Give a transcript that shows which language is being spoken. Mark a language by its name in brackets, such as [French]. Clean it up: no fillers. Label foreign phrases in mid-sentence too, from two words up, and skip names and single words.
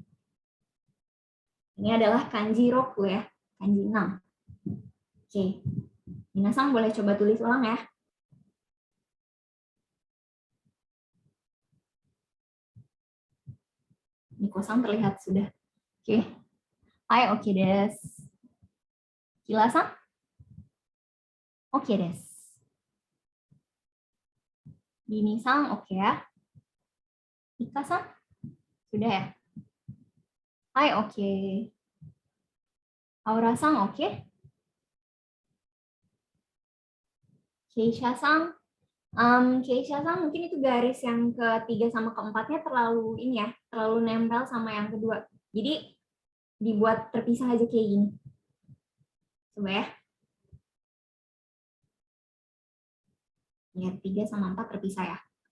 [Indonesian] Ini adalah kanji roku ya, kanji 6. Oke. Minasan boleh coba tulis ulang ya. Niko-san terlihat sudah. Oke. [Japanese] はい、オッケーです. [Indonesian] Kila-san? [Japanese] オッケーです. Dini-san, [Indonesian] oke ya. Ika-san? Sudah ya? Hai, oke. Aura-san, oke. Keisha-san? Keisha-san mungkin itu garis yang ketiga sama keempatnya terlalu ini ya, terlalu nempel sama yang kedua. Jadi dibuat terpisah aja kayak gini. Coba ya. Ya, 3 sama 4 terpisah ya.